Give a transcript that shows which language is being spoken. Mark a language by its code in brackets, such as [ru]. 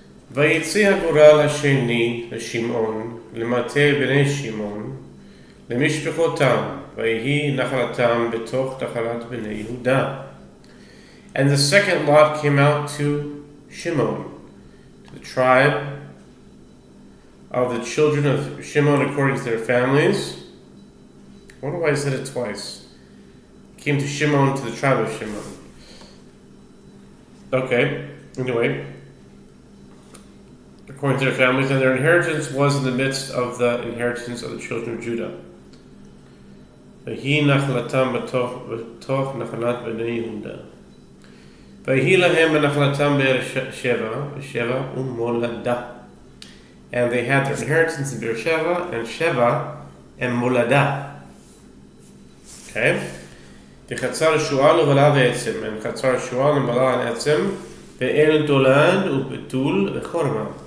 [he] ויצא הגורל השני לשמעון, למטה בני שמעון, למשפחותם, ויהי נחלתם בתוך נחלת בני יהודה. [en] And the second lot came out to Shimon, to the tribe of the children of Shimon according to their families. I wonder why I said it twice. Came to Shimon, to the tribe of Shimon. Okay, anyway. According to their families, and their inheritance was in the midst of the inheritance of the children of Judah. [he] ויהי נחלתם בתוך נחלת בני יהודה. ויהי להם בנחלתם באר שבע ומולדה. [en] And they had their inheritance in Beersheba and Sheva and Molada. Okay? [he] וחצר שועל ובלה ועצם, and חצר שועל ובלה ועצם, ואל דולד ובתול וחורמה.